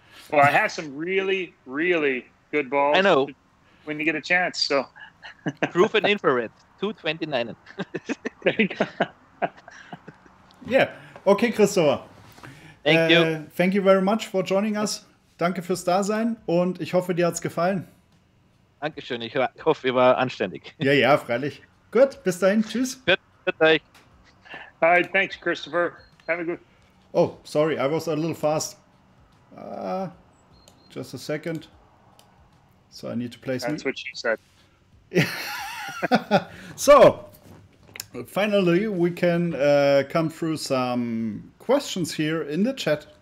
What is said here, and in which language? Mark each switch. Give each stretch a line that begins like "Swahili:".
English: Well, I have some really, really good balls. I know. When you get a chance, so. Proof and infrared, 229. There you go. Yeah. Okay, Christopher. Thank you. Thank you very much for joining us.
German: Danke fürs Dasein und ich hoffe, dir hat's gefallen. Dankeschön. Ich hoffe, ihr war anständig. Ja, freilich. Gut, bis dahin. Tschüss.
English: Good day. All right, thanks, Christopher. Have a good. Oh, sorry, I was a little fast. Just a second. So I need to place. That's what she said. So, finally, we can come through some questions here in the chat.